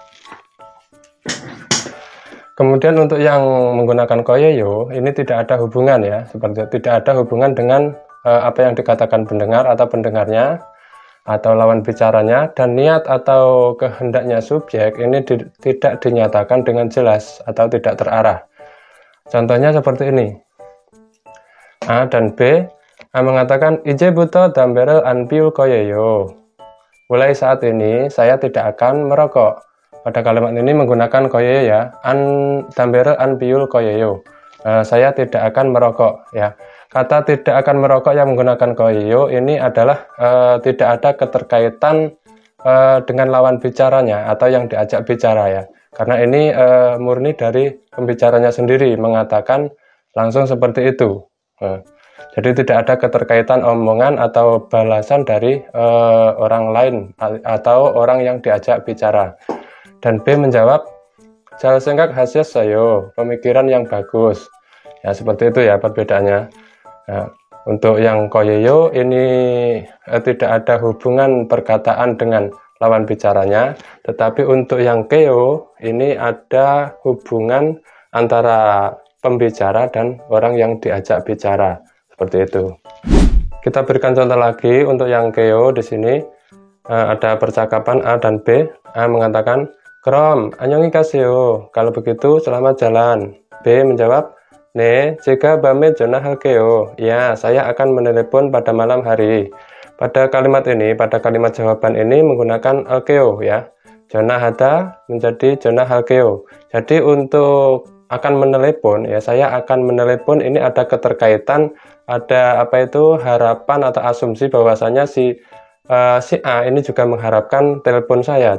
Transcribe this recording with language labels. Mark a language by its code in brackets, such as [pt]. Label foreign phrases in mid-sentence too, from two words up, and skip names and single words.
[id] Kemudian untuk yang menggunakan koyeyo ini tidak ada hubungan ya, seperti tidak ada hubungan dengan apa yang dikatakan pendengar atau pendengarnya atau lawan bicaranya, dan niat atau kehendaknya subjek ini tidak dinyatakan dengan jelas atau tidak terarah. Contohnya seperti ini. A dan B. A mengatakan [ko] 이제부터 담배를 안 피울 거예요. [id] Mulai saat ini saya tidak akan merokok. Pada kalimat ini menggunakan koyeyo ya. [ko] 담배를 안 피울 거예요. [id] Saya tidak akan merokok ya. Kata tidak akan merokok yang menggunakan koyeyo ini adalah tidak ada keterkaitan dengan lawan bicaranya atau yang diajak bicara ya. Karena ini murni dari pembicaranya sendiri mengatakan langsung seperti itu. Jadi tidak ada keterkaitan omongan atau balasan dari orang lain atau orang yang diajak bicara. Dan B menjawab, [ko] 잘 생각하셨어요. [id] Pemikiran yang bagus. Ya, seperti itu ya perbedaannya. Nah, untuk yang koyeyo ini tidak ada hubungan perkataan dengan lawan bicaranya, tetapi untuk yang keyo ini ada hubungan antara pembicara dan orang yang diajak bicara. Seperti itu. Kita berikan contoh lagi untuk yang keyo di sini. Ada percakapan A dan B. A mengatakan, [ko] "Krom, 안녕히 가세요." [id] Kalau begitu, selamat jalan. B menjawab, [ko] "네, 제가 밤에 전화할게요." [id] Ya, saya akan menelepon pada malam hari. Pada kalimat ini, pada kalimat jawaban ini menggunakan alkeo ya. [ko] 전화하다 menjadi 전화할게요. [id] Jadi untuk akan menelepon ya, saya akan menelepon ini ada keterkaitan, ada harapan atau asumsi bahwasanya si A ini juga mengharapkan telepon saya.